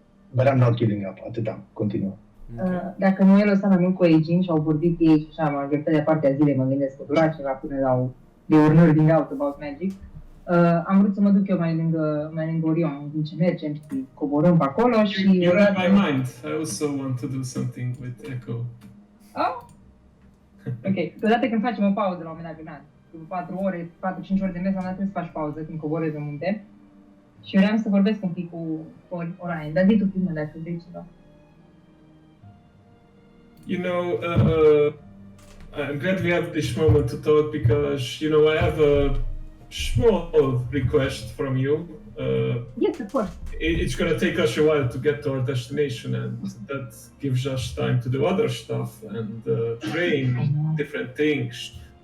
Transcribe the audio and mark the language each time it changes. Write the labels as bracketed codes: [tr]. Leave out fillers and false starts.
[en] But I'm not giving up. [ro] Atâta. Continuă. [en] Okay. [ro] Dacă Noel a stat mai mult cu Aging și au vorbit ei și așa, majoritatea partea zilei mă gândesc că dura ceva până la de ori [en] nerding out about magic. [ro] Am vrut să mă duc eu mai lângă Orion, în timp ce mergem și coborâm pe acolo și... [en] You read my mind. I also want to do something with Echo. Oh? [ro] Ok, odată când facem o pauză la un moment dat, după 4 ore, 4-5 ore de mers, am dat trebuie să faci pauză când coborezi în munte. Și vreau să vorbesc un pic cu Orion, dar zi tu primul dacă vrei ceva. [en] You know, I'm glad we have this moment to talk because, you know, I have a small request from you. Yes, of course. It's gonna take us a while to get to our destination, and that gives us time to do other stuff and train different things.